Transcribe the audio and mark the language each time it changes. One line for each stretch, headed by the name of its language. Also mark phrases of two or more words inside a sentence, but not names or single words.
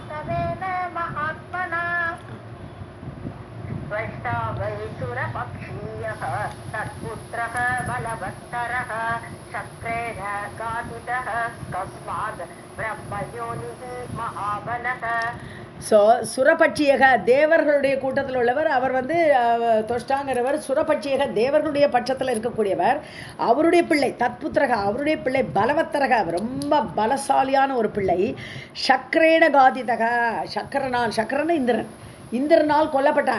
Sanskrit: त्वष्टा वै सुरपक्षी सुरपच्यः तत्पुत्रः बलवत्तरः शक्रेण घातितः कस्मात् ब्रह्मयोनिः महाबलः.
Tamil: ஸோ சுரபட்சியக தேவர்களுடைய கூட்டத்தில் உள்ளவர். அவர் வந்து தொஷ்டாங்கிறவர் சுரபட்சியக தேவர்களுடைய பட்சத்தில் இருக்கக்கூடியவர். அவருடைய பிள்ளை தத்புத்திரக, அவருடைய பிள்ளை பலவத்தரக, ரொம்ப பலசாலியான ஒரு பிள்ளை. சக்கரேன காதிதக, சக்கரன் இந்திரனால் கொல்லப்பட்டான்.